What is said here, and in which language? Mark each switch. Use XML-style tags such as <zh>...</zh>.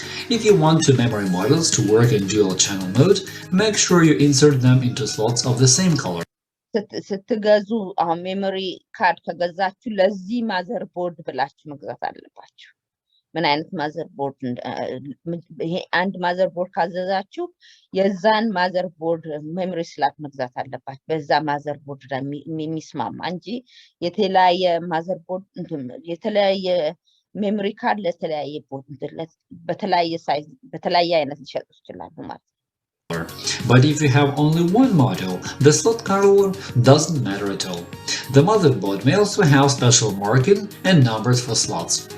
<en>If you want two memory modules to work in dual channel mode, make sure you insert them into slots of the same color.</en> <am>ስትገዙ አሁን ሜሞሪ ካርድ ከገዛችሁ ለዚህ ማዘር ቦርድ ብላችሁ መግዛት አለባችሁ። ምን አይነት ማዘር ቦርድ ይሄ አንድ ማዘር ቦርድ ካዘዛችሁ የዛን ማዘር ቦርድ ሜሞሪ ስላት መግዛት አለባችሁ። በዛ ማዘር ቦርድ ላይ የሚስማማ እንጂ የተለያየ ማዘር ቦርድ የተለያየ ሜሞሪ ካርድ ለተለያየ ቦርድ በተለያየ ሳይዝ በተለያየ አይነት ሊሸጡ ይችላሉ ማለት ነው።</am> <en>But if you have only one model, the slot color doesn't matter at all. The motherboard may also have special marking and numbers for slots.</en>